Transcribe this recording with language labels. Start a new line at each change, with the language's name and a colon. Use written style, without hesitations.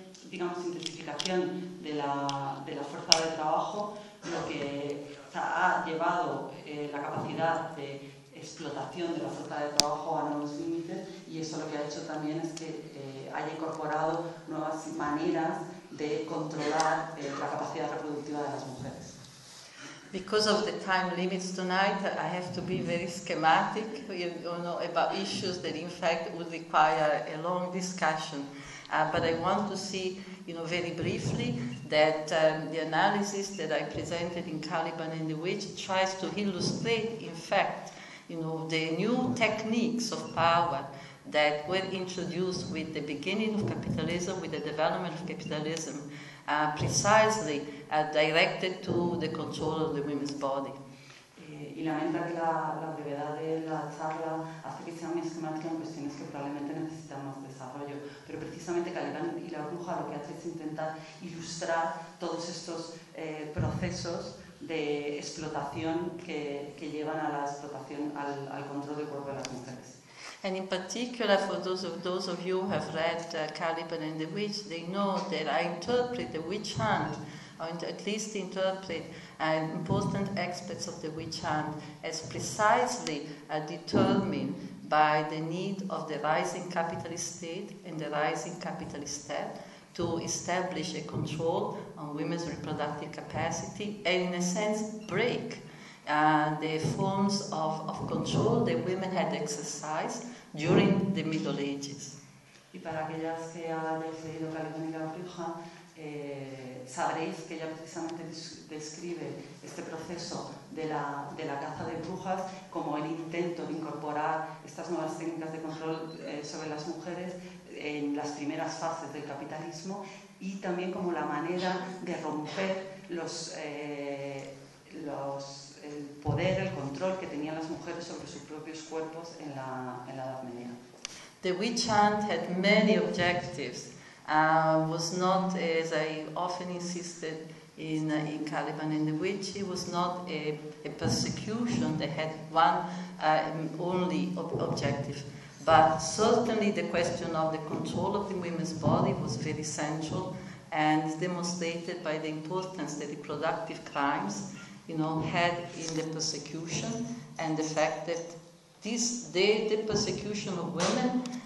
Spanish: Digamos, intensificación de la fuerza de trabajo, lo que ha llevado la capacidad de explotación de la fuerza de trabajo a nuevos límites, y eso lo que ha hecho también es que haya incorporado nuevas maneras de controlar la capacidad reproductiva de las mujeres.
English: Because of the time limits tonight, I have to be very schematic, you know, about issues that in fact would require a long discussion. But I want to see, you know, very briefly that the analysis that I presented in Caliban and the Witch tries to illustrate, in fact, you know, the new techniques of power that were introduced with the beginning of capitalism, with the development of capitalism, precisely directed to the control of the women's body.
Spanish: Y lamenta que la brevedad de la charla hace que sea muy esquemática en cuestiones que probablemente necesitan más desarrollo. Pero precisamente Caliban y la bruja lo que hace es intentar ilustrar todos estos procesos de explotación que llevan a la explotación, al control del cuerpo de las mujeres.
English: And in particular, for those of you who have read Caliban and the Witch, they know that I interpret the witch hunt, or at least interpret important aspects of the witch hunt as precisely determined by the need of the rising capitalist state and the rising capitalist state to establish a control on women's reproductive capacity and, in a sense, break the forms of control that women had exercised during the Middle Ages.
Spanish: Y para aquellas que han leído Caliban y la Bruja, sabréis que ella precisamente describe este proceso de la caza de brujas como el intento de incorporar estas nuevas técnicas de control sobre las mujeres en las primeras fases del capitalismo, y también como la manera de romper el poder, el control que tenían las mujeres sobre sus propios cuerpos en la Edad Media.
English: The witch hunt had many objectives. Was not, as I often insisted in Caliban and the Witch, it was not a persecution that had one only objective. But certainly the question of the control of the women's body was very central, and demonstrated by the importance that reproductive crimes, you know, had in the persecution, and the fact that the persecution of women